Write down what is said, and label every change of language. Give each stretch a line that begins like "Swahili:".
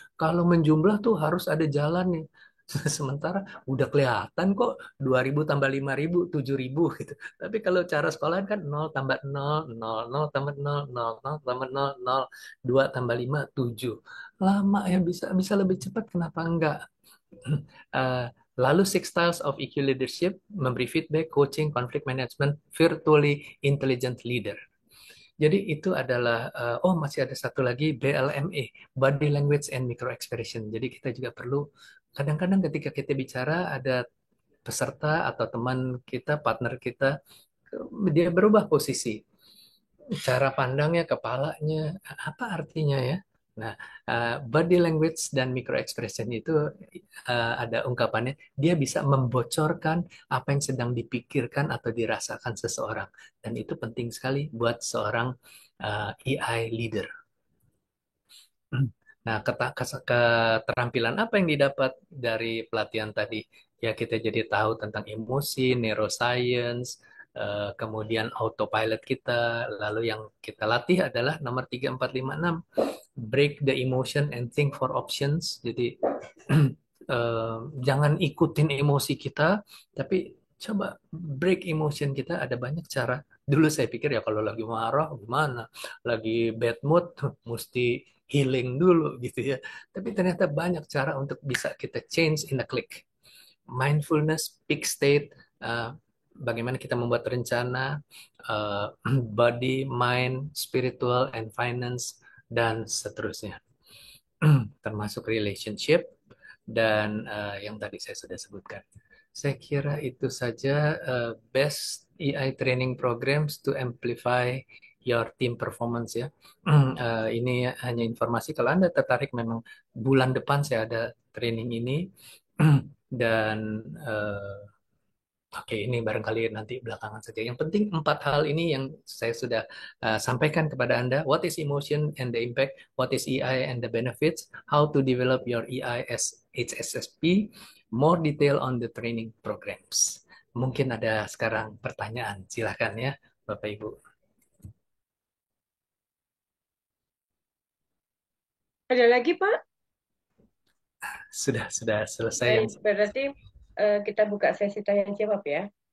Indonesian: Kalau menjumlah tuh harus ada jalannya. Sementara udah kelihatan kok 2.000 tambah 5.000 7.000 gitu. Tapi kalau cara sekolahan kan nol tambah nol nol nol tambah nol nol nol tambah nol nol 2 tambah 5 7. Lama ya, bisa bisa lebih cepat, kenapa enggak?
English: Eh, Lalu Six Styles of EQ Leadership memberi feedback, coaching, conflict management, virtually intelligent leader.
Indonesian: Jadi itu adalah oh masih ada satu lagi BLME,
English: Body Language and Micro Expression.
Indonesian: Jadi kita juga perlu kadang-kadang ketika kita bicara ada peserta atau teman kita, partner kita, dia berubah posisi. cara pandangnya, kepalanya, apa artinya ya? Nah, body language dan micro expression itu ada ungkapannya, dia bisa membocorkan apa yang sedang dipikirkan atau dirasakan seseorang. Dan itu penting sekali buat seorang AI leader. Nah, keterampilan apa yang didapat dari pelatihan tadi? Ya, kita jadi tahu tentang emosi, neuroscience, kemudian autopilot kita. Lalu yang kita latih adalah nomor 3, 4, 5, 6.
English: Break the emotion and think for options.
Indonesian: Jadi, jangan ikutin emosi kita, tapi coba break emotion kita. Ada banyak cara. Dulu saya pikir ya kalau lagi marah gimana, lagi bad mood mesti healing dulu gitu ya. Tapi ternyata banyak cara untuk bisa kita
English: change in a click. Mindfulness, peak state,
Indonesian: bagaimana kita membuat rencana,
English: body, mind, spiritual, and finance,
Indonesian: dan seterusnya. Termasuk relationship dan yang tadi saya sudah sebutkan. Saya kira itu saja
English: best AI training programs to amplify your team performance ya.
Indonesian: Ini hanya informasi kalau Anda tertarik memang bulan depan saya ada training ini dan oke, ini barangkali nanti belakangan saja. Yang penting 4 hal ini yang saya sudah sampaikan kepada Anda.
English: What is emotion and the impact? What is EI and the benefits? How to develop your EI as HSSP? More detail on the training programs.
Indonesian: Mungkin ada sekarang pertanyaan. Silakan ya, Bapak Ibu. Ada lagi, Pak? Sudah selesai yang Baik, berarti kita buka sesi tanya jawab ya.